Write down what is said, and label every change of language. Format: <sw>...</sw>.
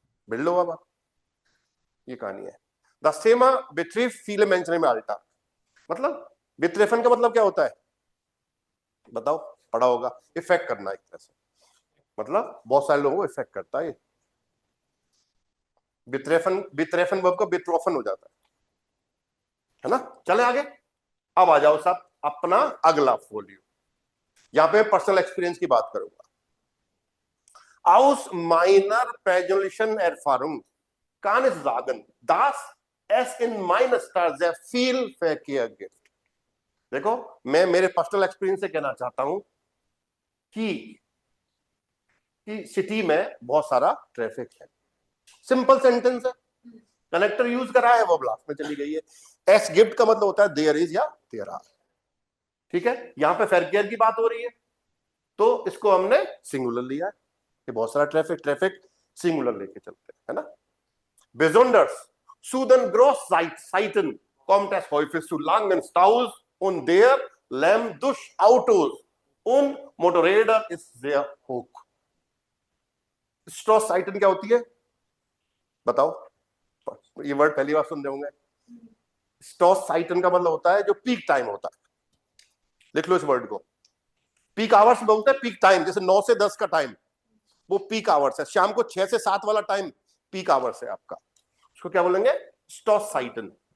<hi>Build लो अब, ये कहानी है। द सेमा बेट्रीफ फीले मेंशने में अल्टा, मतलब बेट्रेफन का मतलब क्या होता है बताओ, पढ़ा होगा, इफेक्ट करना एक तरह से, मतलब बहुत सारे लोगों को इफेक्ट करता है। बित्रेफन, बित्रेफन वर्ब का बिट्रोफन हो जाता है ना। चले आगे, अब आ जाओ साहब अपना अगला फोलियो, यहां पे पर्सनल एक्सपीरियंस की बात करूंगा।</hi> <de>Aus meiner persönlichen Erfahrung kann ich sagen, dass es in meiner Stadt sehr viel Verkehr gibt.</de> <hi>देखो, मैं मेरे पर्सनल एक्सपीरियंस से कहना चाहता हूं कि सिटी में बहुत सारा ट्रैफिक है। सिंपल सेंटेंस है, कनेक्टर यूज करा है, वो ब्लास्ट में चली गई है। एस गिफ्ट का मतलब होता है देयर इज या देयर आर, ठीक है। यहां पे फेयर की बात हो रही है, तो इसको हमने सिंगुलर लिया है कि बहुत सारा ट्रैफिक सिंगुलर लेके चलते हैं, है ना।</hi> <de>Besonders Sudan Großzeiten kommt es häufig zu langen Staus und der Lärm durch Autos und Motorräder ist sehr hoch.</de> <hi>Stoßzeiten क्या होती है बताओ, ये वर्ड पहली बार सुन रहे होंगे। Stoßzeiten का मतलब होता है जो पीक टाइम होता है, लिख लो इस वर्ड को। पीक आवर्स बोलते हैं, पीक टाइम, जैसे 9 से 10 का टाइम वो पीक आवर्स है, शाम को 6 से 7 वाला टाइम पीक आवर्स है आपका, उसको क्या बोलेंगे, स्टॉसाइटन।</hi>